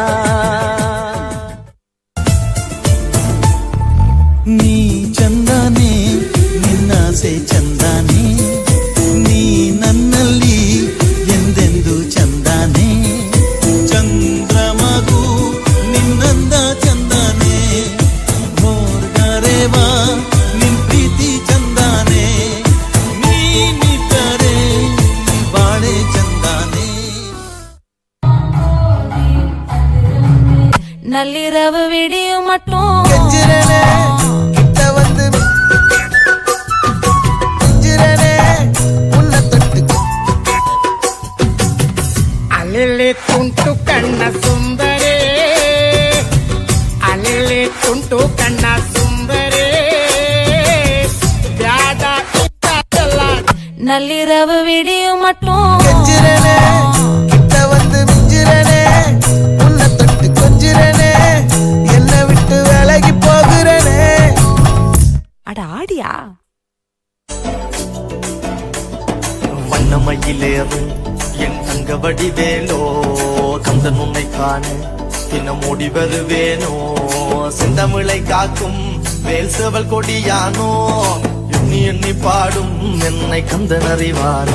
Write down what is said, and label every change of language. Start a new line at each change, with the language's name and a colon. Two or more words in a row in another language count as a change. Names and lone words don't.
Kannada: ನೀ ಚಂದಾನೆ, ನಿನ್ನಾಸೆ ಚಂದಾನೆ, ನೀ ನನ್ನಲ್ಲಿ ಎಂದೆಂದು ಚಂದಾನೆ. ಚಂದ್ರಮಗು ನಿನ್ನಂದ ಚಂದಾನೆ, ಮೋರ್ಗರೇವ ನಿನ್ ಪ್ರೀತಿ ಚಂದಾನೆ, ನೀನಿದ್ದರೆ ಬಾಳೆ ಚಂದಾನೆ.
Tamil: நள்ளிரவு விடியும் மட்டும் கிட்ட வந்து உன்னை தொட்டு
Kannada: ಅಲೆಲೆ ತುಂಟು ಕಣ್ಣ ಸುಂದರೇ, ಅಲೆಲೆ ತುಂಟು ಕಣ್ಣ ಸುಂದರೇ, ಬ್ಯಾಡ
Tamil: நள்ளிரவு விடியும் மட்டும் கிட்ட வந்து மிஞ்சிரனே, உன்னை தொட்டு கொஞ்சிரனே, என்னை விட்டு விலகி போகிறனே. அட ஆடியா வண்ணமயிலேறும் என் தங்க வடிவேலோ, கந்தன் உன்னை காண தினம் ஓடி வருவேனோ, செந்தமிழை காக்கும் வேல் சேவல் கொடியானோ, எண்ணி எண்ணி பாடும் என்னை கந்தன் அறிவானோ.